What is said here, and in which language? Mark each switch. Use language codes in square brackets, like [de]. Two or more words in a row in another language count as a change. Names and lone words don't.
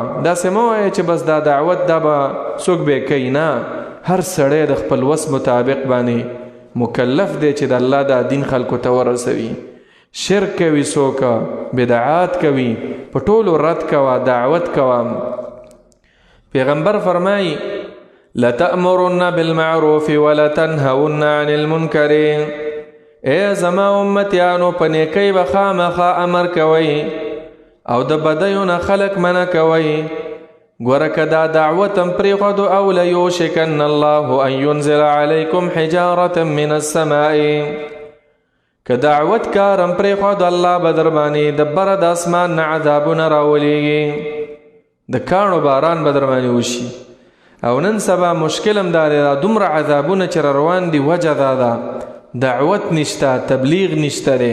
[ps] داسې مه وایه چې بس دا دعوت دا به څوک به کوي. نه، هر سړی د خپل وس مطابق باندې مکلف دی چې د الله دا دین خلکو ته ورسوي. شرک کوي څوک، بدعات کوي، په ټولو رد کوه، دعوت کوه. پیغمبر فرمایي [ar] لتأمرن بالمعروف ولتنهون عن المنکر. [ps] اے زما امتیانو په نیکۍ به خامخا امر کوئ او د بدیو نه خلک منع کوئ. ګوره که دا دعوت هم پرېښودو او [ar] لیوشکن الله ان ینزل علیکم حجارة من السماء. [ps] که دعوت کار هم پرېښودو الله به در باندې د بره د اسمان نه عذابونه راولیږي، د کاڼو باران به در باندې وشي. او نن سبا مشکل هم دا دی، دومره عذابونه چې روان دي وجه دا ده دعوت نشته، تبلیغ نشته دی.